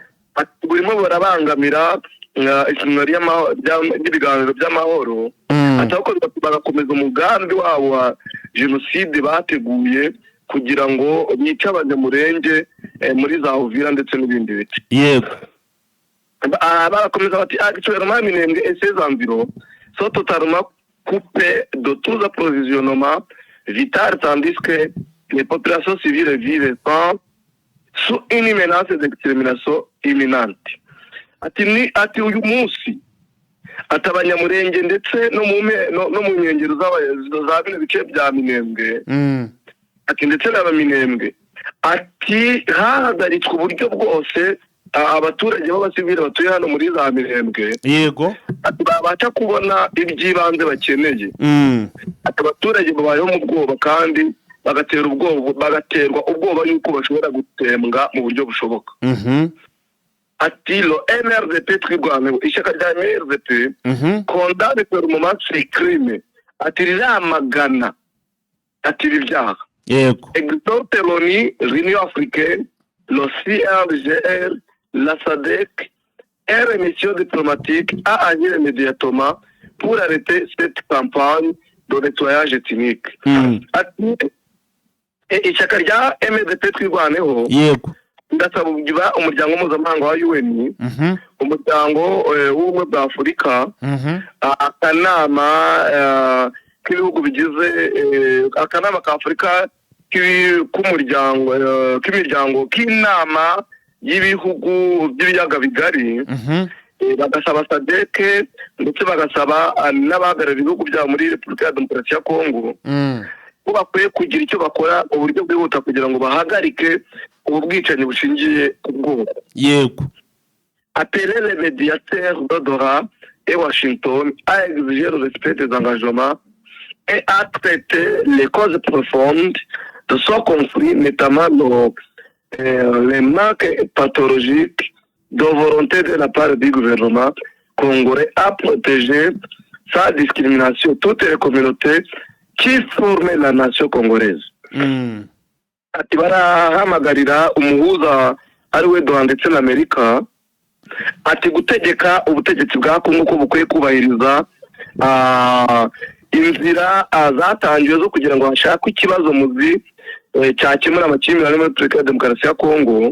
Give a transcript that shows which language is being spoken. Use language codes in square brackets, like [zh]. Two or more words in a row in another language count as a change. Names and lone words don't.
[rw] burimo barabangamira ibiganiro by'amahoro atako bagakomeza umugambi wabo wa jenoside bateguye kugira ngo bice Abanyamulenge muri za Uvira ndetse n'ibindi bice. Yego barakomeza bati [fr] actuellement Minembwe et ses environs sont totalement coupés de tout approvisionnement vital tandis que les populations civiles vivent sous une menace d'extermination imminente. [rw] Ati uyu munsi ati Abanyamulenge ndetse no mu nkengero za bino bice bya Minembwe ati ndetse n'Abaminembwe ati hahagaritswe uburyo bwose abaturage b'abasivile batuye hano muri za Minembwe yego ati babasha kubona iby'ibanze bakeneye ati abaturage babayeho mu bwoba kandi bagaterwa ubwoba yuko bashobora gutembwa mu buryo bushoboka. Ati le MRDP twirwaneho ishyaka rya MRDP [fr] condamne fermement ces crimes [rw] ati riramagana ati ibi byaha yego [fr] exhorte l'Union africaine, le CIRGL, la SADC et les missions diplomatiques à agir immédiatement pour arrêter cette campagne de nettoyage ethnique. [rw] Ati ishyaka rya MRDP twirwaneho yego ndasaba umuryango mpuzamahanga wa UN umuryango w'ubumwe bwa Afurika akanama k'ibihugu bigize akanama ka Afurika k'imiryango k'inama y'ibihugu by'ibiyaga bigari bagasaba SADC ndetse bagasaba n'abahagarariye ibihugu byabo muri Repubulika ya Demokarasi ya Kongo ko bakwiye kugira icyo bakora mu buryo bwihuta kugira ngo bahagarike ubu bwicanyi bushingiye ku bwoko. Yego [fr] Appeler les médiateurs de Doha et Washington a exigé le respect des engagements et a traité les causes profondes de ce conflit, notamment les manques pathologiques de volonté de la part du gouvernement congolais à protéger sans discrimination toutes les communautés qui forment la nation congolaise. [rw] Ati barahamagarira umuhuza ari we Doha ndetse na Amerika ati gutegeka ubutegetsi bwa Kongo ko bukwiye kubahiriza inzira zatangiwe zo kugira ngo hashakwe ikibazo muzi cyakemura amakimbirane muri Repubulika ya Demokarasi ya Kongo.